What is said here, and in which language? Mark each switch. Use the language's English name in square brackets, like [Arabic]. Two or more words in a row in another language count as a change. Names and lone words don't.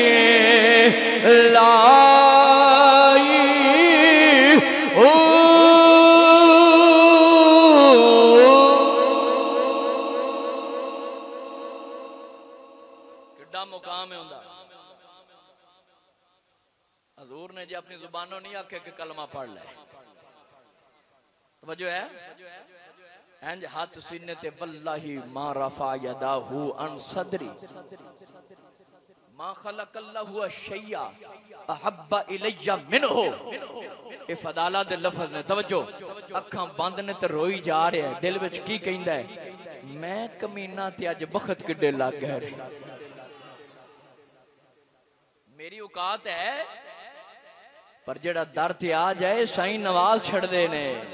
[Punjabi] لائی او کڈا مقام ہے ان کا. حضور نے جی اپنی زبانوں نہیں آکھے کہ کلمہ پڑھ لے. توجہ ہے اینج ہتھ سینے تے [Arabic] والله ما رفع يداه عن صدري ما خلق الله شيئا أحب إلي منه. [Punjabi] اے فضالہ دے لفظ نے توجہ اکھاں بند نے تے روئی جا رہا ہے. دل وچ کی کہندا ہے میں کمینہ تے اج بخت کڈے لگ گئے. میری اوقات ہے پر جیہڑا در تے آ جائے سائیں نواز چھڈدے نے.